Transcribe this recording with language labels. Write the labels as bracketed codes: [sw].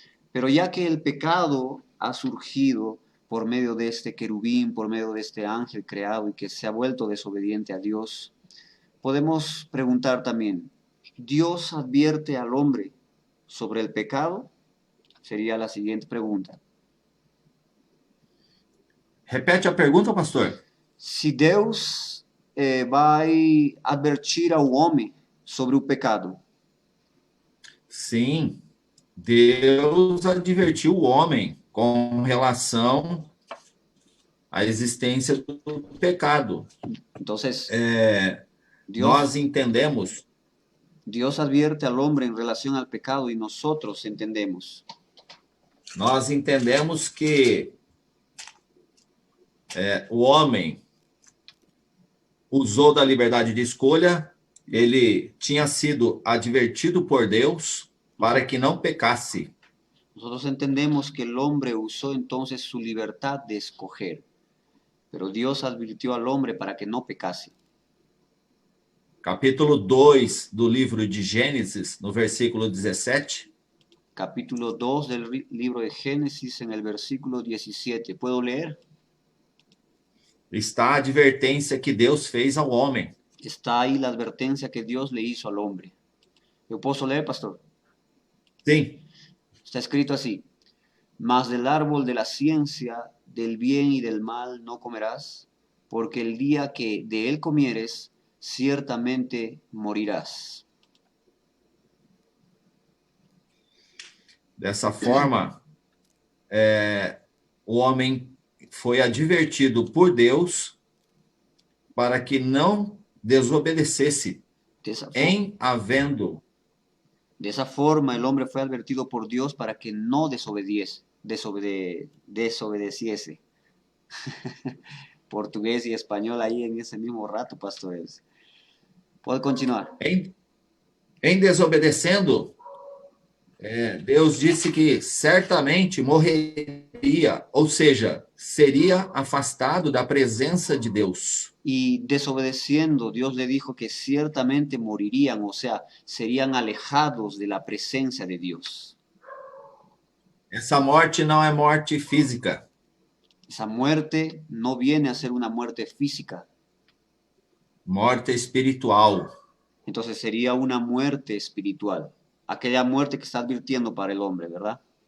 [es] Pero ya que el pecado ha surgido por medio de este querubín, por medio de este ángel creado y que se ha vuelto desobediente a Dios, podemos preguntar también, ¿Dios advierte al hombre sobre el pecado? Sería la siguiente pregunta. [pt] Repete a pergunta, pastor. Se Deus vai advertir ao homem sobre o pecado, Sim, Deus advertiu o homem com relação à existência do pecado. [es] entonces [pt] Nós [es] Dios, [pt] entendemos, [es] Dios advierte al hombre en relación al pecado y nosotros entendemos. [pt] nós entendemos que o homem usou da liberdade de escolha, ele tinha sido advertido por Deus para que não pecasse. [es] Nosotros entendemos que el hombre usó entonces su libertad de escoger, pero Dios advirtió al hombre para que no pecase. [pt] Capítulo 2 do livro de Gênesis, no versículo 17, [es] Capítulo 2 del libro de Génesis en el versículo 17. ¿Puedo leer? [pt] está a advertência que Deus fez ao homem. [es] Está ahí la advertencia que Dios le hizo al hombre. ¿Yo puedo leer, pastor? [pt] Sim, [es] Está escrito así: mas del árbol de la ciencia, del bien y del mal no comerás, porque el día que de él comieres, ciertamente morirás. [pt] dessa forma, o homem foi advertido por Deus para que não desobedecesse [es] De esa, [pt] em havendo [es] de esa forma el hombre fue advertido por Dios para que no desobedeciese. Portugués y español ahí en ese mismo rato, pastores. Puede continuar. [pt] em desobedecendo, Deus disse que certamente morreria, ou seja, seria afastado da presença de Deus. [es] Y desobedeciendo, Dios le dijo que ciertamente morirían, o sea, serían alejados de la presencia de Dios. [pt] Essa morte não é morte física, [es] Esa muerte no viene a ser una muerte física, [pt] morte espiritual. [es] entonces sería una muerte espiritual, aquella muerte que está advirtiendo para el hombre, ¿verdad?